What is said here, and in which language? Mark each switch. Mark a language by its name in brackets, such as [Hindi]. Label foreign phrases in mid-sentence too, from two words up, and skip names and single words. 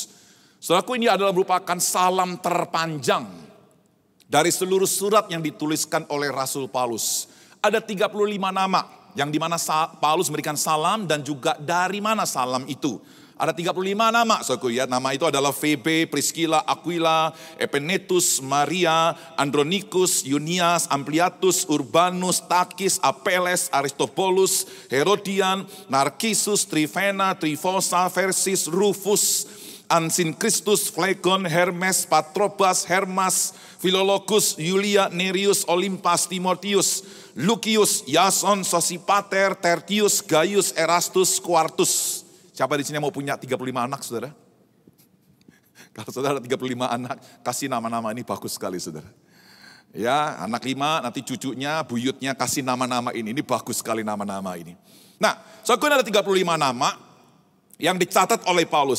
[Indonesian] Saudaraku, ini adalah merupakan salam terpanjang dari seluruh surat yang dituliskan oleh Rasul Paulus. Ada 35 nama yang dimana Paulus memberikan salam dan juga dari mana salam itu. Ada 35 nama, saudaraku ya. Nama itu adalah Febe, Priscilla, Aquila, Epenetus, Maria, Andronikus, Yunias, Ampliatus, Urbanus, Takis, Apeles, Aristobulus, Herodian, Narkisus, Trifena, Trifosa, Persis, Rufus, Antikristus, Phlegon, Hermes, Patrobas, Hermas, Filologus, Yulia, Nereus, Olimpas, Timotius, Lukius, Yason, Sosipater, Tertius, Gaius, Erastus, Quartus. Siapa di sini mau punya 35 anak, saudara? Kalau saudara 35 anak, kasih nama-nama ini bagus sekali, saudara. Ya, anak 5, nanti cucunya, buyutnya kasih nama-nama ini. Ini bagus sekali nama-nama ini. Nah, saudara, ada 35 nama yang dicatat oleh Paulus.